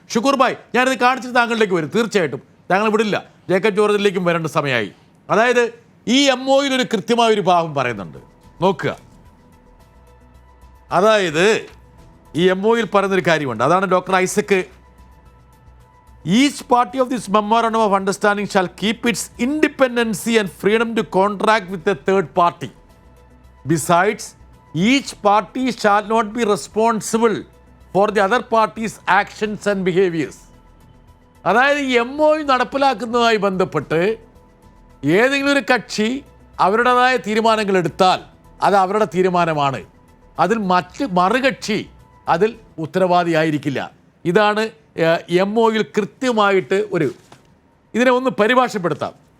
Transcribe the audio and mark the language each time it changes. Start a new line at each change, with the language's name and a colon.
Malayalam: ഷുക്കൂർ ഭായ്, ഞാനിത് കാണിച്ചിട്ട് താങ്കളിലേക്ക് വരും. തീർച്ചയായിട്ടും താങ്കൾ വിടില്ല, ജേക്കബ് ജോർജിലേക്കും വരേണ്ട സമയമായി. അതായത് ഈ MOUയിൽ ഒരു കൃത്യമായൊരു ഭാഗം പറയുന്നുണ്ട്, നോക്കുക. അതായത് ഈ MOUയിൽ പറയുന്നൊരു കാര്യമുണ്ട്, അതാണ് doctor Isaac.
English: Each party of this memorandum of understanding shall keep its independency and freedom to contract with a third party. Besides, each party shall not be responsible for the other party's actions and behaviors.
Malayalam: അതായത് ഈ MOU നടപ്പിലാക്കുന്നതുമായി ബന്ധപ്പെട്ട് ഏതെങ്കിലും ഒരു കക്ഷി അവരുടേതായ തീരുമാനങ്ങൾ എടുത്താൽ അത് അവരുടെ തീരുമാനമാണ്. അതിൽ മറുകക്ഷി അതിൽ ഉത്തരവാദിയായിരിക്കില്ല. ഇതാണ് MOUയിൽ കൃത്യമായിട്ട് ഇതിനെ ഒന്ന് പരിഭാഷപ്പെടുത്താം.